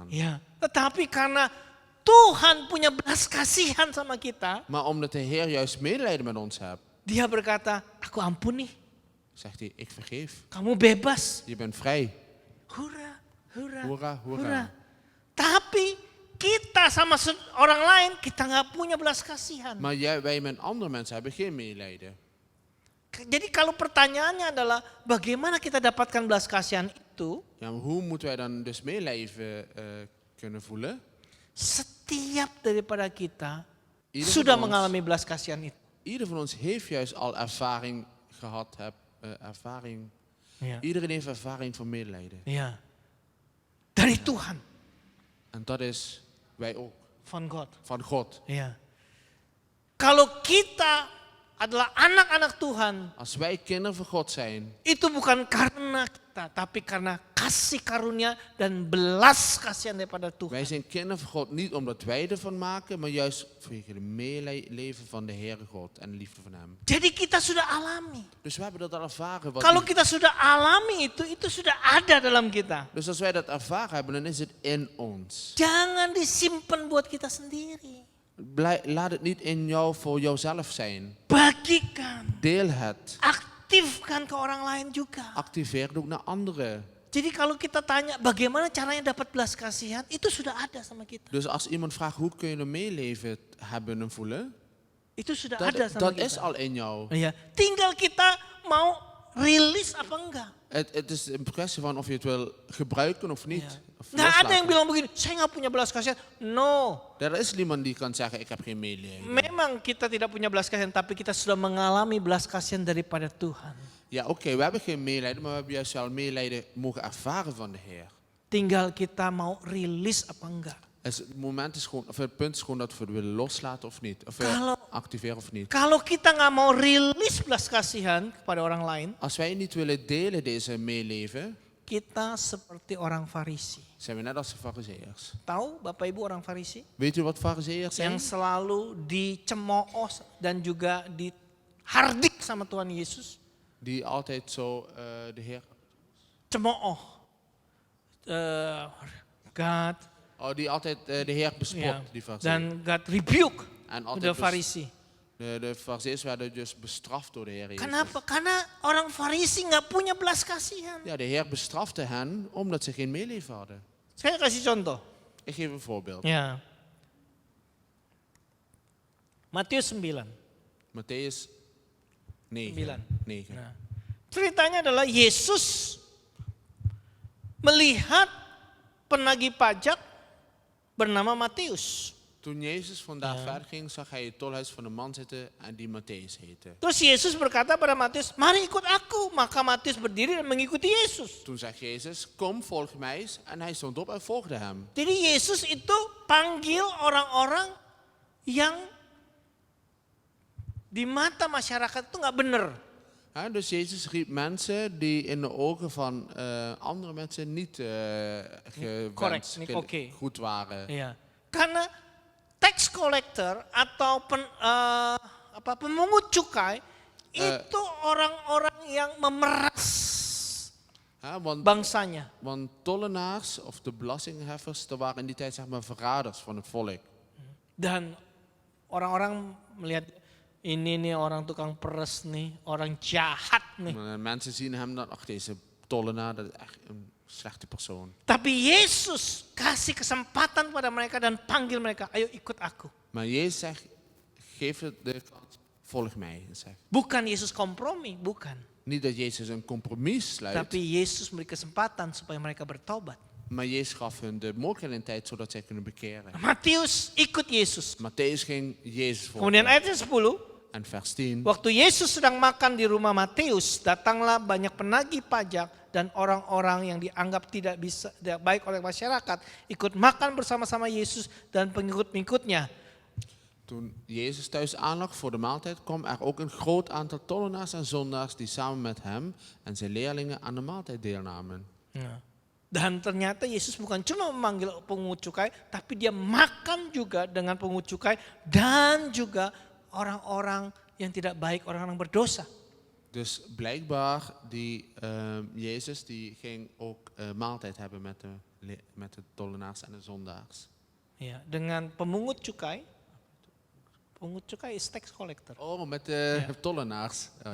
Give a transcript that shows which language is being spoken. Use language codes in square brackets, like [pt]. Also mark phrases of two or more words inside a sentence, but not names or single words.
[id] Ya, tetapi karena Tuhan punya belas kasihan sama kita, [nl] Maar omdat de Heer juist medelijden met ons heeft, [id] Dia berkata, aku ampuni, [nl] zegt hij, ik vergeef. [id] kamu bebas. [nl] Je bent vrij. [id] Hura, hura, [nl] Hoera, hoera. [id] hura. Tapi kita sama orang lain, kita nggak punya belas kasihan. [nl] Maar wij met andere mensen hebben geen medelijden. [id] Jadi kalau pertanyaannya adalah bagaimana kita dapatkan belas kasihan itu? [nl] Ja, maar hoe moeten wij dan dus medelijden kunnen voelen? [id] Setiap daripada kita [nl] Ieder [id] sudah [nl] van ons- [id] mengalami belas kasihan itu. [nl] Ieder van ons heeft juist al ervaring gehad. Ervaring. [id] Ya. [nl] Iedereen heeft ervaring van medelijden. [id] Ya. Dari Tuhan, [nl] En dat is wij ook. van God. Van God. [id] Ya. Kalau kita adalah anak-anak Tuhan, [nl] Als wij kinderen van God zijn, [id] itu bukan karena kita, tapi karena kasih karunia dan belas kasihan daripada Tuhan. [nl] wij zijn kinderen van God niet omdat wij ervan maken, maar juist vanwege de meeleven van de Heere God en de liefde van Hem. [id] Jadi kita sudah alami. [nl] Dus we hebben dat al ervaren. [id] Kalau kita sudah alami itu sudah ada dalam kita. [nl] Dus als wij dat ervaren hebben, dan is het in ons. [id] Jangan disimpan buat kita sendiri. [nl] Laat het niet in jou voor jouzelf zijn. [id] Bagikan, [nl] Deel het. [id] aktifkan ke orang lain juga. [nl] Activeer het ook naar anderen. [id] Jadi kalau kita tanya bagaimana caranya dapat belas kasihan, itu sudah ada sama kita. [nl] Dus als iemand vraagt hoe kun je een meeleven hebben en voelen, [id] Itu sudah ada sama [nl] dat [id] kita. [nl] is al in jou. [id] Ya, tinggal kita mau rilis apa enggak. [nl] Het is een kwestie van of je het wil gebruiken of niet. Ja. Of [id] Nggak ada yang [nl] loslaten. [id] bilang begini, saya nggak punya belas kasihan. No, [nl] Er is niemand die kan zeggen ik heb geen medelijden. [id] memang kita tidak punya belas kasihan, tapi kita sudah mengalami belas kasihan daripada Tuhan. [nl] Ja, oké, we hebben geen medelijden, maar we hebben juist wel medelijden mogen ervaren van de Heer. [id] Tinggal kita mau rilis apa enggak. [nl] Het moment is gewoon, of het punt is gewoon dat we het willen loslaten of niet. Of [id] Kalau- [nl] activeren of niet. [id] Kalau kita nggak mau rilis belas kasihan kepada orang lain, [nl] Als wij niet willen delen deze meeleven, [id] kita seperti orang Farisi. [nl] zijn we net als de fariseërs. [id] Tahu Bapak Ibu orang Farisi? [nl] Weet u wat fariseërs zijn? [id] Yang selalu dicemooh dan juga dihardik sama Tuhan Yesus. [nl] Die altijd zo de Heer... [id] Cemooh. God. [nl] Oh, die altijd de Heer bespot, Ja. die fariseërs. [en] Dan God rebuke [nl] En de altijd [id] Farisi. [nl] de fariseërs werden dus bestraft door de Heer Jezus. [id] Kenapa? Karena orang Farisi nggak punya belas kasihan. [nl] Ja, de Heer bestrafte hen omdat ze geen meeleven hadden. [id] Saya kasih contoh. [nl] Ik geef een voorbeeld. [id] Ya. Matius 9. [nl] Matthäus 9. 9. 9. [id] Nah, ceritanya adalah Yesus melihat penagih pajak bernama Matius. [nl] Toen Jezus vandaag verder ging, zag hij het tolhuis van een man zitten en die Matthäus heette. [id] Terus Yesus berkata pada Matius, mari ikut aku. Maka Matius berdiri dan mengikuti Yesus. [nl] Toen zei Jezus, kom volg mij eens. En hij stond op en volgde hem. [id] Jadi Yesus itu panggil orang-orang yang di mata masyarakat itu nggak benar. [nl] Ja, dus Jezus riep mensen die in de ogen van andere mensen niet correct, niet oké. goed waren. [id] Ya. Karena [en] tax collector [id] atau pemungut cukai itu orang-orang yang memeras [nl] Ja, want [id] bangsanya. [nl] tollenaars of de belastingheffers, dat waren in die tijd zeg maar verraders van het volk. [id] Dan orang-orang melihat ini nih orang tukang peres nih, orang jahat nih. [nl] Maar mensen zien hem dan, ach deze tollenaar, dat is echt een slechte persoon. [id] Tapi Yesus kasih kesempatan pada mereka dan panggil mereka, ayo ikut aku. [nl] Maar Jezus zegt, geef het de kans, volg mij. Zegt. [id] Bukan Yesus kompromi, bukan. [nl] Niet dat Jezus een compromis sluit, [id] Tapi Yesus memberi kesempatan supaya mereka bertobat. [nl] maar Jezus gaf hun de mogelijkheid en tijd zodat zij kunnen bekeren. [id] Matius ikut Yesus. [nl] Matthäus ging Jezus [id] Kemudian [nl] volgen. [id] ayat 10, [nl] En vers 10. [id] waktu Yesus sedang makan di rumah Matius, datanglah banyak penagih pajak dan orang-orang yang dianggap tidak baik oleh masyarakat ikut makan bersama-sama Yesus dan pengikut-pengikutnya. [nl] Toen Jezus thuis aanlag voor de maaltijd, kwam er ook een groot aantal tollenaars en zondaars die samen met hem en zijn leerlingen aan de maaltijd deelnamen. [id] Dan ternyata Yesus bukan cuma memanggil pungut cukai, tapi dia makan juga dengan pungut cukai dan juga orang-orang yang tidak baik, orang-orang berdosa. [nl] Dus blijkbaar, Jezus die ging ook maaltijd hebben met de tollenaars en de zondaars. [id] Ya, dengan pemungut cukai. Pungut cukai [en] is tax collector. [nl] Oh, met de tollenaars. Oh,